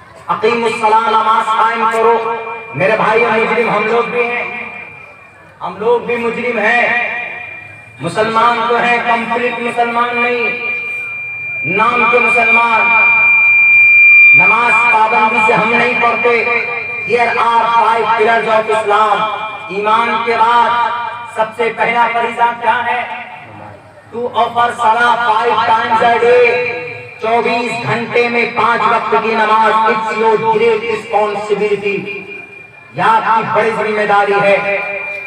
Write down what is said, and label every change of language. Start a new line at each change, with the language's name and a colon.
Hindi: अकीमुस्सलाह, नमाज कायम करो। मेरे भाई मुजरिम हम लोग भी हैं, हम लोग भी मुजरिम हैं। मुसलमान तो हैं, कंप्लीट मुसलमान नहीं, नाम के मुसलमान। नमाज पाबंदी से हम नहीं पढ़ते।
English: Here are 5 pillars of Islam।
Hindi: ईमान के बाद सबसे पहला फरीज़ा क्या है?
English: To offer सलाह 5 times a day।
Hindi: 24 घंटे में 5 वक्त की नमाज।
English: it's your great responsibility,
Hindi: यह आपकी बड़ी जिम्मेदारी है।